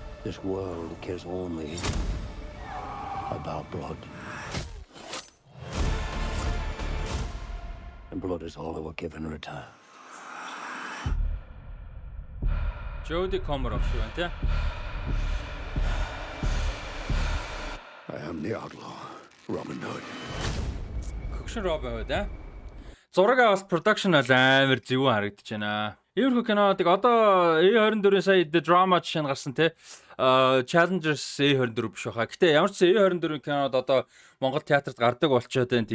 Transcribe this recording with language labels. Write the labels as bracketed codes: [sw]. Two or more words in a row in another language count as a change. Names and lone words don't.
[en] This world cares only about blood. And blood is all that we're given in return. [mn] Jodie Comer шүү байна тий. [en] I am the outlaw, Robin Hood. [mn] Хөгшин Робин Худ аа. Зураг авалт production бол амар зөв харагдаж байна. Иймэрхүү кинодыг одоо A24 сая The Drama жишээ нь гарсан те. Challengers A24 биш баха. Гэтэ ямар ч A24 кинод одоо Монгол театрт гардаг болчоод байна.